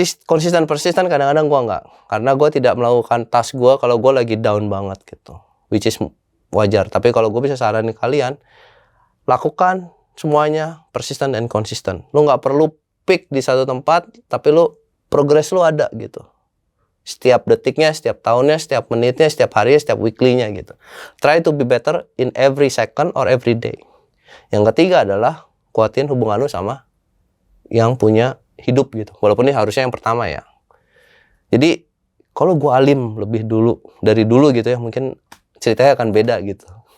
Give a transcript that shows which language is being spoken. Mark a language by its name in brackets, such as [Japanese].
[Indonesian] Konsisten kadang-kadang gue enggak, karena gue tidak melakukan task gue kalau gue lagi down banget gitu, [English] which is [Indonesian] wajar. Tapi kalau gue bisa saranin kalian, lakukan semuanya persisten dan konsisten. Lu nggak perlu peak di satu tempat, tapi lu progres lu ada gitu. Setiap detiknya, setiap tahunnya, setiap menitnya, setiap harinya, setiap weekly-nya gitu. [English] Try to be better in every second or every day. [Indonesian] Yang ketiga adalah kuatin hubungan lu sama yang punya hidup gitu. Walaupun ini harusnya yang pertama ya. Jadi kalau gue alim lebih dulu dari dulu gitu ya, mungkin ceritanya akan beda gitu.